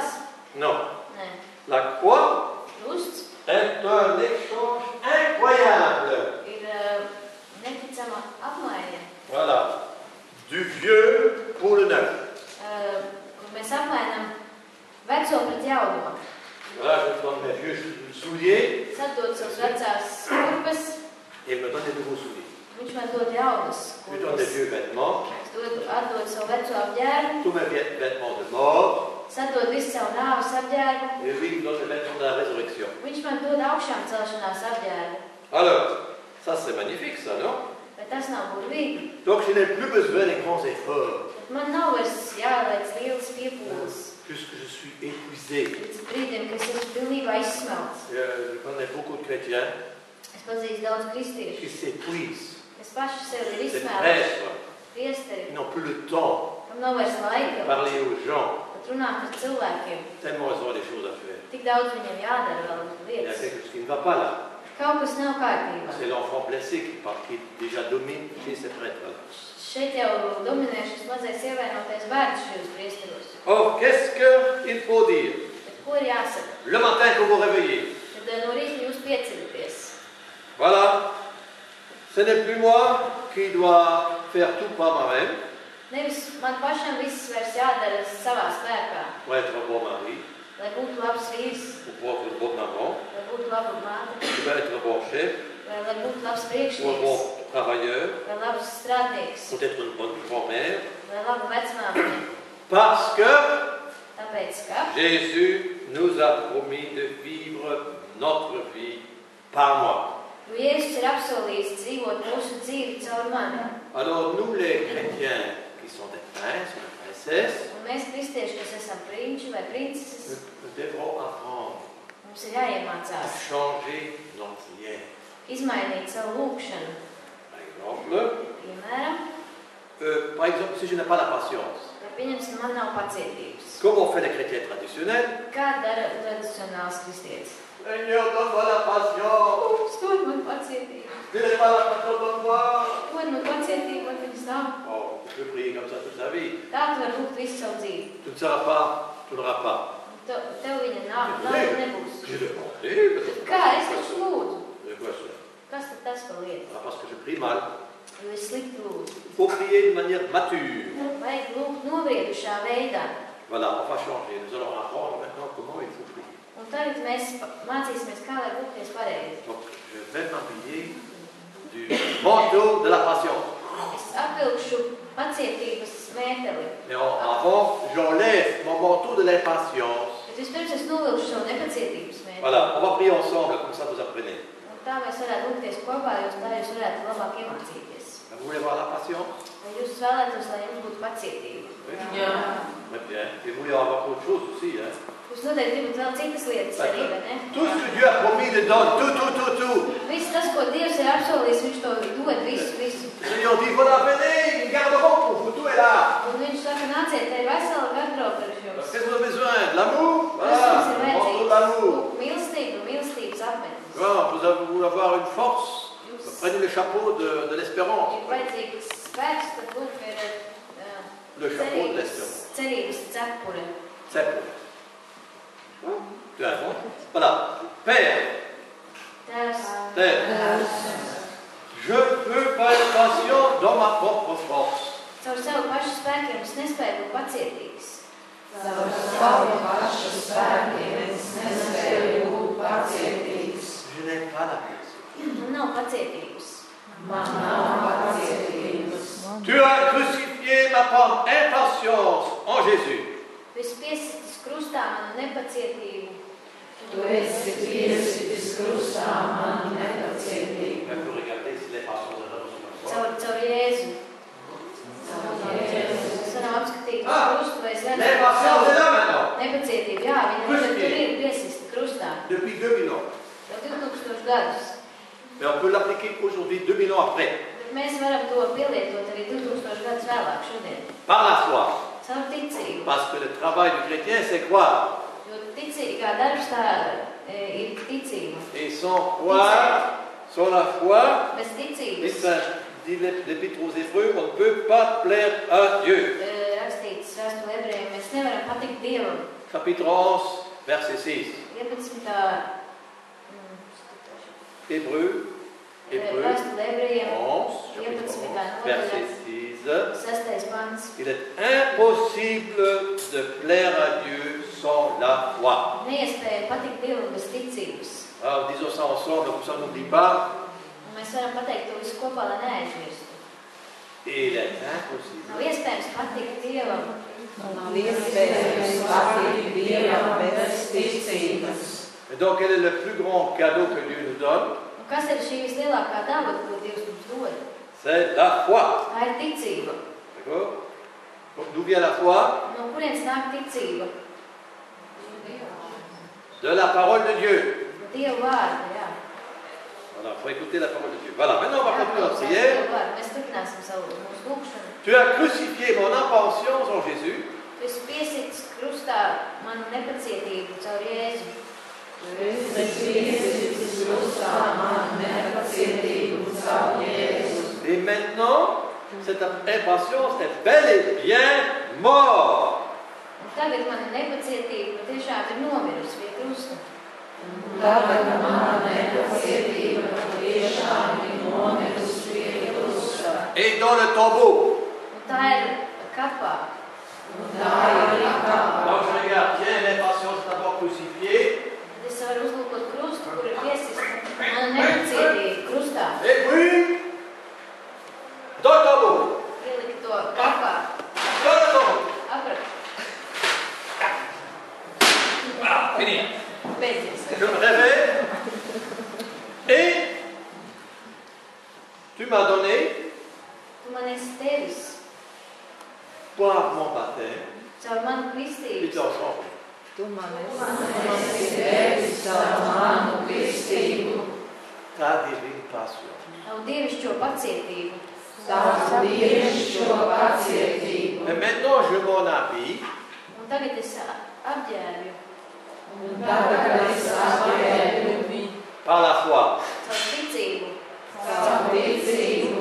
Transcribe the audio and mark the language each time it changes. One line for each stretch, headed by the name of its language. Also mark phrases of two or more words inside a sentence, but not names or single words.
French: Non.
Latvian: Nē.
French: La croix
Latvian: Krusts
French: est un échange incroyable.
Latvian: ir neticama apmaiņa.
French: Voilà. Du vieux pour le neuf.
Latvian: Kur mēs apmainām veco pret jauno.
French: Voilà, je donne mes vieux souliers
Latvian: Sadod savus vecās kurpes,
French: et il me donne des nouveaux souliers.
Latvian: viņš man dod jaunas
French: Je lui donne des
Latvian: kurpes.
French: vieux vêtements,
Latvian: Es atdodu savu veco apģērbu,
French: tous mes vêtements de mort,
Latvian: sadod visu savu nāves apģērbu,
French: et lui il me donne les vêtements de la résurrection.
Latvian: viņš man dod augšām celšanās apģērbu.
French: Alors, ça c'est magnifique ça, non?
Latvian: Bet tas nav burvīgi.
French: Donc je n'ai plus besoin des grands efforts,
Latvian: Man nav vairs jāveic lielas piepūles.
French: puisque je suis épuisé.
Latvian: Līdz brīdim, kad es esmu pilnībā izsmelts.
French: Je connais beaucoup de chrétiens
Latvian: Es pazīstu daudz
French: qui
Latvian: kristiešu.
French: s'épuisent,
Latvian: Es paši sevi ir
French: c'est
Latvian: izsmēluši.
French: prêtre,
Latvian: Priesteri,
French: ils n'ont plus le temps
Latvian: kam nav vairs
French: de
Latvian: laika
French: parler aux gens,
Latvian: pat runāt ar cilvēkiem.
French: tellement ils ont des choses à faire.
Latvian: Tik daudz viņiem jādara vēl
French: Il y a
Latvian: lietas.
French: quelque chose qui ne va pas là.
Latvian: Kaut kas nav kārtībā.
French: C'est l'enfant blessé qui déjà domine chez ces prêtres-là.
Latvian: Šeit jau dominē šis mazais ievainotais bērns šajos priesteros.
French: Or, qu'est-ce qu'il faut dire?
Latvian: Bet ko ir jāsaka?
French: Le matin quand vous vous réveillez,
Latvian: Kad no rīta jūs piecelaties.
French: voilà, ce n'est plus moi qui dois faire tout par moi-même
Latvian: Nevis man pašam viss vairs jādara savā spēkā.
French: pour être un bon mari,
Latvian: Lai būtu labs vīrs,
French: ou pour être une bonne maman,
Latvian: lai būtu laba māte,
French: pour être un bon chef,
Latvian: lai būtu labs
French: ou un
Latvian: priekšnieks,
French: bon travailleur,
Latvian: lai labs strādnieks,
French: pour être une bonne grand-mère,
Latvian: lai laba vecmāmiņa.
French: parce que
Latvian: Tāpēc, ka
French: Jésus nous a promis de vivre notre vie par moi.
Latvian: jo Jēzus ir apsolījis dzīvot mūsu dzīvi caur mani.
French: Alors nous les chrétiens qui sont des princes ou des princesses,
Latvian: Un mēs kristieši, kas esam prinči vai princeses,
French: nous devrons apprendre
Latvian: mums ir
French: à
Latvian: jāiemācās
French: changer notre lien.
Latvian: izmainīt savu lūkšanu.
French: Par exemple, si je n'ai pas la patience,
Latvian: Ja pieņemsim, man nav pacietības.
French: comme on fait les chrétiens traditionnels,
Latvian: Kā dara tradicionāls kristietis?
French: Seigneur, donne-moi la patience.
Latvian: Dod man pacietību.
French: Je n'ai pas la patience, donne-moi.
Latvian: Dod man pacietību, man viņas nav.
French: Oh, tu peux prier comme ça toute ta vie.
Latvian: Tā tu vari lūgt visu savu dzīvi.
French: Tu ne seras pas, tu n'auras pas.
Latvian: Tev viņa nav nebūs.
French: Je demandé,
Latvian: Kā es taču lūdzu?
French: de quoi cela?
Latvian: Kas tad tas par lietu?
French: Ah, parce que je prie mal.
Latvian: Jo es slikti lūdzu.
French: Il faut prier de manière mature.
Latvian: Vajag lūgt nobriedušā veidā.
French: Voilà, on va changer. Nous allons apprendre maintenant comment il faut prier.
Latvian: Un tagad mēs mācīsimies, kā lai lūgties pareizi.
French: Donc, je vais m'habiller du manteau de la patience.
Latvian: Es apvilkšu pacietības mēteli.
French: Mais avant, j'enlève mon manteau de l'impatience.
Latvian: Bet vispirms es novilkšu savu nepacietības mēteli.
French: Voilà, on va prier ensemble, comme ça vous apprenez.
Latvian: Un tā mēs varētu lūgties kopā, jo tā jūs varētu labāk iemācīties.
French: Vous voulez voir la patience?
Latvian: Vai jūs vēlētos, lai jums būtu pacietība?
French: Oui. Très bien. Et vous voulez avoir autre chose aussi, hein?
Latvian: Jūs noteikti gribat vēl citas lietas arī, vai ne?
French: Tout ce que Dieu a promis, il donne. Tout.
Latvian: Viss tas, ko Dievs ir apsolījis, viņš to dod visu.
French: Le Seigneur dit, voilà, venez, ils garderont pour vous, tout est là.
Latvian: Un viņš saka, nāciet, te ir vesela garderoba priekš jums.
French: Qu'est-ce que vous avez besoin? De l'amour?
Latvian: Kas jums ir
French: Voilà, le manteau de l'amour.
Latvian: vajadzīgs? Mīlestības apmetnes.
French: Voilà, vous voulez avoir une force. Prenez le chapeau de l'espérance.
Latvian: Ir vajadzīgs spēks, tad lūk ir
French: Le chapeau de l'espérance.
Latvian: cerības cepure.
French: C'est pour. Tu as raison. Voilà. Père. Terre. Je ne peux pas être patient dans ma propre force.
Latvian: Caur savu pašu spēkiem es nespēju būt pacietīgs. Caur savu pašu spēkiem es nespēju būt pacietīgs.
French: Je n'ai pas la patience.
Latvian: Man nav pacietības. Man nav pacietības.
French: Tu as crucifié ma impatience en Jésus.
Latvian: Tu esi piesitis krustā manu nepacietību. Tu esi piesitis krustā manu nepacietību.
French: On peut regarder si les passions de l'homme sont
Latvian: Caur Jēzu. Es varam apskatīt uz krustu, vai es redzu.
French: Les passions de l'homme maintenant.
Latvian: Nepacietība, jā, viņa tur ir piesista krustā.
French: Depuis 2000 ans.
Latvian: Jau 2000 gadus.
French: Mais on peut l'appliquer aujourd'hui, 2000 ans après.
Latvian: Bet mēs varam to pielietot arī 2000 gadus vēlāk šodien.
French: Par la foi.
Latvian: Caur ticību.
French: Parce que le travail du chrétien, c'est croire.
Latvian: Jo ticīgā darbs tā ir ticība.
French: Et sans croire, sans la foi,
Latvian: Bez ticības.
French: dit l'Épître aux Hébreux, on ne peut pas plaire à Dieu.
Latvian: Rakstīts vēstule ebrejiem, mēs nevaram patikt Dievam.
French: Chapitre 11, verset 6. 11. Hébreux,
Latvian: Vēstule ebrejiem, 11,
French: chapitre 11, verset 6.
Latvian: 6. pants.
French: Il est impossible de plaire à Dieu sans la foi.
Latvian: Neiespēja patikt Dievam bez ticības.
French: Alors, disons ça ensemble, comme ça on n'oublie pas.
Latvian: Un mēs varam pateikt to visu kopā, lai neaizmirstu.
French: Et il est impossible.
Latvian: Nav iespējams patikt Dievam. Nav iespējams patikt Dievam bez ticības.
French: Et donc, quel est le plus grand cadeau que Dieu nous donne?
Latvian: Un kas ir šī vislielākā dāvana, ko Dievs mums dod?
French: C'est la foi.
Latvian: Tā ir ticība.
French: D'accord? D'où vient la foi?
Latvian: No kurienes nāk ticība?
French: De la parole de Dieu.
Latvian: Dieva vārda, jā.
French: Voilà, il faut écouter la parole de Dieu. Voilà, maintenant on va continuer notre prière.
Latvian: Mēs turpināsim savu mūsu lūgšanu.
French: Tu as crucifié mon impatience en Jésus.
Latvian: Tu esi piesits krustā manu nepacietību caur Jēzu. Tu esi piesitis krustā manu nepacietību caur Jēzu.
French: Et maintenant, cette impatience est bel et bien morte.
Latvian: Un tagad mana nepacietība tiešām ir nomirusi pie krusta. Tagad mana nepacietība tiešām ir nomirusi pie krusta.
French: Et dans le tombeau.
Latvian: Un tā ir kapā. Tā ir kapā.
French: Donc je regarde, tiens, l'impatience est d'abord crucifiée.
Latvian: Tad es varu uzlūkot krustu, kur ir piesista mana nepacietība krustā.
French: Et puis, dans le tombeau.
Latvian: Ielika to kapā.
French: Dans le tombeau.
Latvian: Aprat.
French: Voilà, fini.
Latvian: Beidzies.
French: Je me réveille. Et tu m'as donné,
Latvian: Tu man esi devis
French: par mon baptême,
Latvian: caur manu
French: et
Latvian: kristību.
French: tu ensemble.
Latvian: Tu man esi devis caur manu kristību.
French: Ta divine passion.
Latvian: Tavu dievišķo pacietību. Tavu dievišķo pacietību.
French: Et maintenant je m'en habille.
Latvian: Un tagad es apģērbu Un tagad es apģērbu
French: Par la foi.
Latvian: caur ticību. caur ticību.